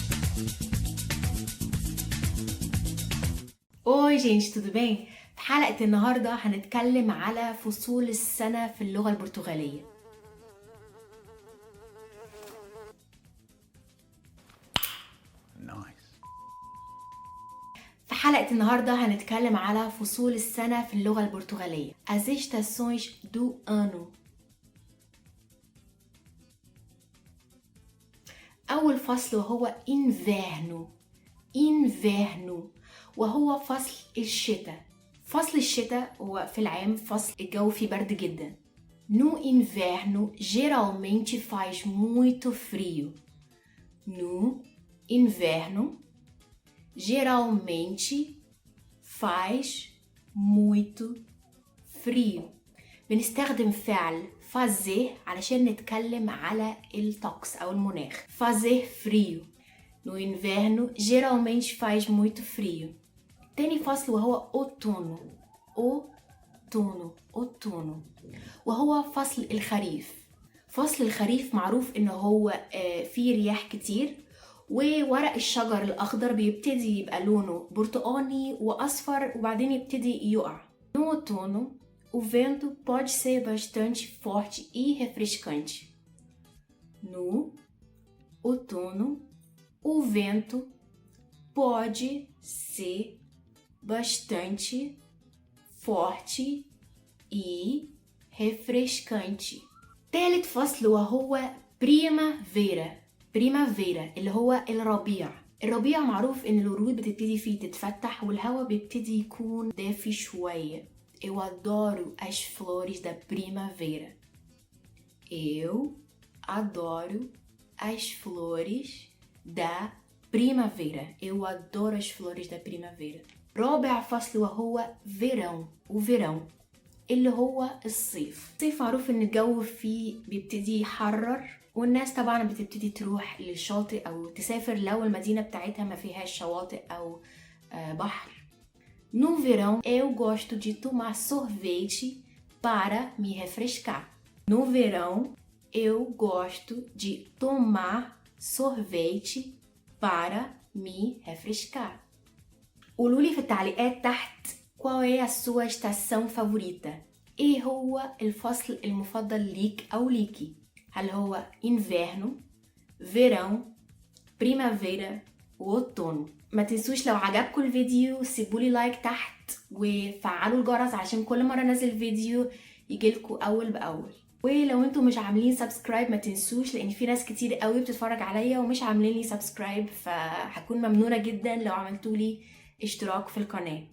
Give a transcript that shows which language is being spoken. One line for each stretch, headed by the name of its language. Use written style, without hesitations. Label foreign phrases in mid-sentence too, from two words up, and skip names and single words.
Portuguese: Oi gente, tudo bem؟
Arabic: في حلقة النهاردة هنتكلم على فصول السنة في اللغة البرتغالية. في حلقة النهاردة هنتكلم على فصول السنة في اللغة البرتغالية.
Portuguese: As estações do ano.
Arabic: أول فصل وهو inverno. وهو فصل الشتاء. فصل الشتاء هو في العام فصل الجو فيه برد جدا.
Portuguese: No inverno geralmente faz muito frio. No inverno geralmente faz muito frio.
Arabic: بنستخدم فعل fazer علشان نتكلم على الطقس أو المناخ.
Portuguese: Fazer frio. No inverno geralmente faz muito frio.
Arabic: تاني فصل وهو outono. outono وهو فصل الخريف. فصل الخريف معروف انه هو فيه رياح كتير، وورق الشجر الاخضر بيبتدي يبقى لونه برتقاني واصفر وبعدين يبتدي يقع.
Portuguese: No outono o vento pode ser bastante forte e refrescante. No outono o vento pode ser bastante forte e refrescante.
Arabic: تالت فصل وهو primavera اللي هو الربيع. الربيع معروف ان الورود بتبتدي فيه تتفتح والهواء بيبتدي يكون دافي شوية.
Portuguese: Eu adoro as flores da primavera. Eu adoro as flores da primavera. Eu adoro as flores da primavera.
Arabic: رابع فصل وهو verão اللي هو الصيف. الصيف معروف ان الجو فيه بيبتدي يحرر والناس طبعا بتبتدي تروح للشاطئ او تسافر لو المدينة بتاعتها ما فيهاش شواطئ او بحر.
Portuguese: No verão eu gosto de tomar sorvete para me refrescar. No verão eu gosto de tomar sorvete para me refrescar.
Arabic: قولولي في التعليقات تحت
Portuguese: qual é a sua estação favorita.
Arabic: ايه هو الفصل المفضل ليك او ليكي؟ هل هو
Portuguese: inverno, verão, primavera وoutono.
Arabic: ما تنسوش لو عجبكم الفيديو سيبولي لايك تحت وفعلوا الجرس عشان كل مرة نزل فيديو يجيلكوا اول باول. ولو انتم مش عاملين سبسكرايب ما تنسوش، لان في ناس كتير قوي بتتفرج عليا ومش عاملين لي سبسكرايب، فهكون ممنونة جدا لو عملتولي اشتراك في القناة.